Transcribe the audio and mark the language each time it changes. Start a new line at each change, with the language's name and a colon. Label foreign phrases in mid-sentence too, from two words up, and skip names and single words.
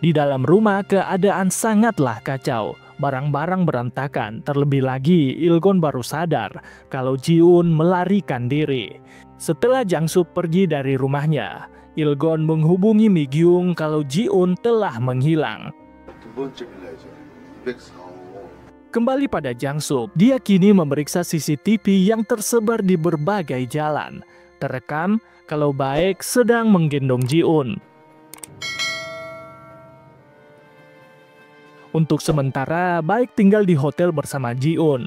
Indonesian: Di dalam rumah keadaan sangatlah kacau. Barang-barang berantakan, terlebih lagi Ilgon baru sadar kalau Ji-un melarikan diri. Setelah Jang-sup pergi dari rumahnya, Ilgon menghubungi Mi-gyung kalau Ji-un telah menghilang.
Korean: 두 번째 빌라이죠. 204호.
Indonesian: Kembali pada Jang-sup, dia kini memeriksa CCTV yang tersebar di berbagai jalan. Terekam kalau Baek sedang menggendong Ji-un. Untuk sementara, Baek tinggal di hotel bersama Ji-un.